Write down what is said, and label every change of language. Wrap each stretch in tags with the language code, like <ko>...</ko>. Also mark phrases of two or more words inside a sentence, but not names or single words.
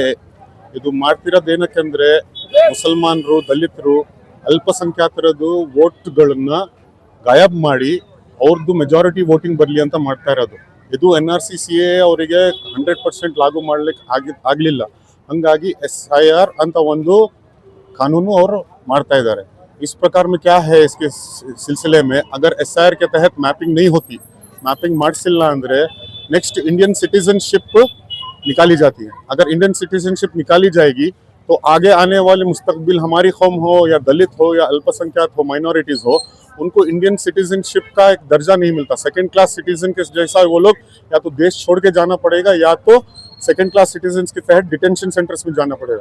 <kn>ಇದು ಮಾಡ್ತಿರೋದು ಏನಕ್ಕೆಂದರೆ ಮುಸಲ್ಮಾನರು, ದಲಿತರು, ಅಲ್ಪಸಂಖ್ಯಾತರದ್ದು ವೋಟ್ಗಳನ್ನು ಗಾಯಬ್ ಮಾಡಿ ಅವ್ರದ್ದು</kn> <en>ಮೆಜಾರಿಟಿ ವೋಟಿಂಗ್</en> <kn>ಬರಲಿ ಅಂತ ಮಾಡ್ತಾ ಇರೋದು. ಇದು NRC CAA ಅವರಿಗೆ 100% ಲಾಗು ಮಾಡ್ಲಿಕ್ಕೆ ಆಗಲಿಲ್ಲ. ಹಾಗಾಗಿ SIR ಅಂತ ಒಂದು ಕಾನೂನು ಅವರು ಮಾಡ್ತಾ ಇದ್ದಾರೆ.</kn> <hi>इस प्रकार में क्या है, इसके सिलसिले में अगर SIR के तहत मैपिंग नहीं होती, मैपिंग</hi> <kn>ಮಾಡಿಸಿಲ್ಲ ಅಂದರೆ</kn> <en>next Indian citizenship</en> <hi>निकाली जाती है. अगर</hi> <en>Indian citizenship</en> <hi>निकाली जाएगी तो आगे आने वाले मुस्तकबिल हमारी कौम हो या दलित हो या अल्पसंख्यात हो, माइनॉरिटीज़ हो, उनको</hi> <en>Indian citizenship</en> <hi>का एक दर्जा नहीं मिलता.</hi> <en>second class citizen</en> <hi>के जैसा वो लोग या तो देश छोड़ के जाना पड़ेगा या तो</hi> <en>second class citizens</en> <hi>के तहत</hi> <en>detention centers</en> <hi>में जाना पड़ेगा.</hi>